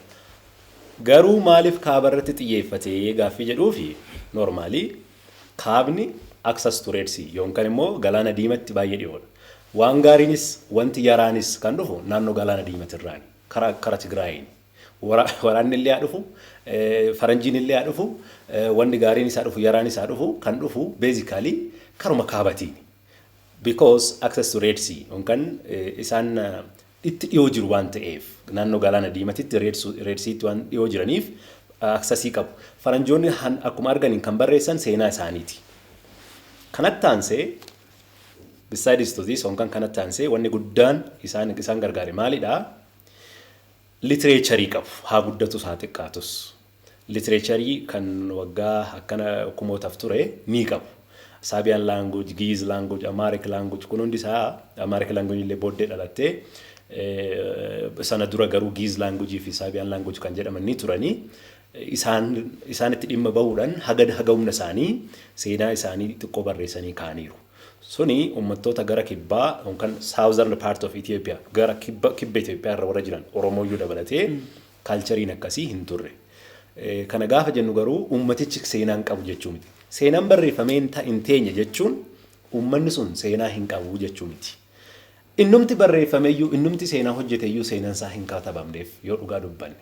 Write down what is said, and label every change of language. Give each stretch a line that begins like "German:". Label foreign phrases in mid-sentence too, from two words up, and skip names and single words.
Oromo: Garuu maaliif kaaba irratti xiyyeeffatee gaaffii jedhuufi normally kaabni
English: access to Red Sea
Oromo: yookaan immoo galaana diimatti baay'ee dhiyoodha. Waan gaariinis wanti yaraanis kan dhufu naannoo galaana diimatirraani karaa Tigraayin. Waraanni illee haa dhufu, faranjiin illee haa dhufu, wanni gaariin isaa dhufu, yaraan isaa dhufu kan dhufu basically karuma kaabatiin.
English: Because access to Red Sea
Oromo: yookaan isaan itti dhiyoo jiru waan ta'eef naannoo galaana diimatitti Red Seaatti waan dhiyoo jiraniif accessii qabu. Faranjoonni akkuma arganiin kan barreessan seenaa isaaniiti. Kanatti aansee
English: besides to this
Oromo: yookaan kanatti aansee wanni guddaan isaan gargaare maalidhaa? Literature qabu haa guddatus haa xiqqaatus literature kan waggaa akkana kumootaaf ture ni qabu.
English: Sabian language, Giz language, Amharic language
Oromo: kun hundi isaa
English: Amharic language
Oromo: illee booddee dhalattee sana dura garuu
English: Giz language
Oromo: fi
English: Sabian language
Oromo: kan jedhaman ni turanii isaanitti dhimma bahuudhaan haga humna isaanii seenaa isaanii xiqqoo barreessanii kaaniiru. Suni uummattoota gara kibbaa yookaan
English: southern part of Ethiopia
Oromo: gara kibba Ethiopia irra warra jiran Oromooyyuu dabalatee kaalchariin akkasii hin turre. Kana gaafa jennu garuu uummatichi seenaan qabu jechuu miti. Seenaan barreeffamee hin teenye jechuun uummanni sun seenaa hin qabu jechuu miti. Innumti barreeffameeyyuu innumti seenaa hojjeteeyyuu seenaan isaa hin katabamneef yoo dhugaa dubbanne.